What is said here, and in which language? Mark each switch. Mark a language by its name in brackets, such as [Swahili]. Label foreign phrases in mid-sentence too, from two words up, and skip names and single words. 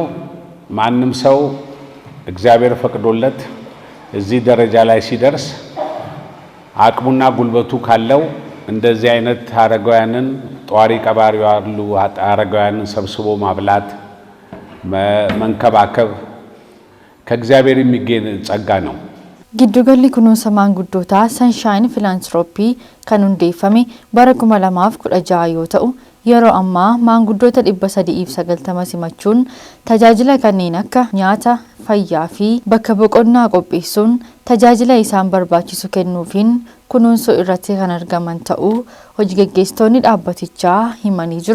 [Amharic] ማንም ሰው እግዚአብሔር ፈቅዶለት እዚህ ደረጃ ላይ ሲደርስ አቅሙና ጉልበቱ ካለው እንደዚህ አይነት አረጋውያንን ጧሪ ቀባሪ ያሉ አረጋውያንን ሰብስቦ ማብላት መንከባከብ ከእግዚአብሔር የሚገኝ ጸጋ ነው። [Oromo] Giddugalli kunuunsa maanguddootaa Sunshine Philanthropy kan hundeeffame bara 2016 yoo ta'u yeroo ammaa maanguddoota 390 simachuun tajaajila kanneen akka nyaata, fayyaa fi bakka boqonnaa qopheessuun tajaajila isaan barbaachisu kennuufiin kunuunsuu irratti kan argaman ta'uu hojii gaggeessitoonni dhaabbatichaa himanii jiru.